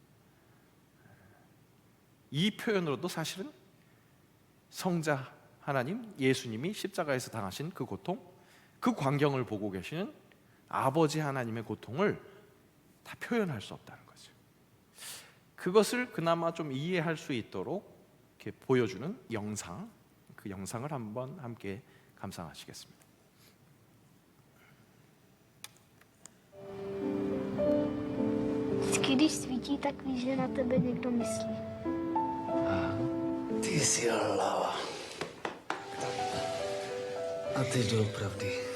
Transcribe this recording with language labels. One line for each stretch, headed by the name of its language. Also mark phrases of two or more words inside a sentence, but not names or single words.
Korean: 이 표현으로도 사실은 성자 하나님, 예수님이 십자가에서 당하신 그 고통, 그 광경을 보고 계시는 아버지 하나님의 고통을 다 표현할 수 없다는 거죠. 그것을 그나마 좀 이해할 수 있도록 이렇게 보여주는 영상, 그 영상을 한번 함께 감상하시겠습니다.
Czech: Vždycky, když svítí, tak víš, že na tebe někdo myslí. Ty jsi hlava. A ty doopravdy.